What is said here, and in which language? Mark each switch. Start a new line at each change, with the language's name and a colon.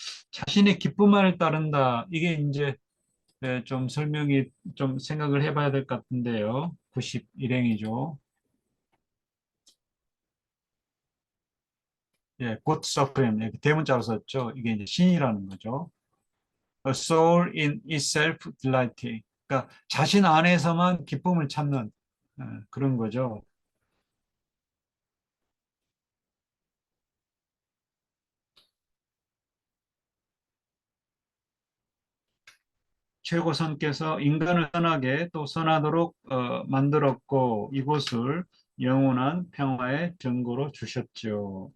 Korean: 자신의 기쁨만을 따른다. 이게 이제 좀 설명이 좀 생각을 해봐야 될 것 같은데요. 91행이죠. God Supreme 이렇게 대문자로 썼죠. 이게 이제 신이라는 거죠.
English: A soul in itself delighting.
Korean: 그러니까 자신 안에서만 기쁨을 찾는 그런 거죠. 최고선께서 인간을 선하게 또 선하도록 만들었고 이곳을 영원한 평화의 증거로 주셨죠.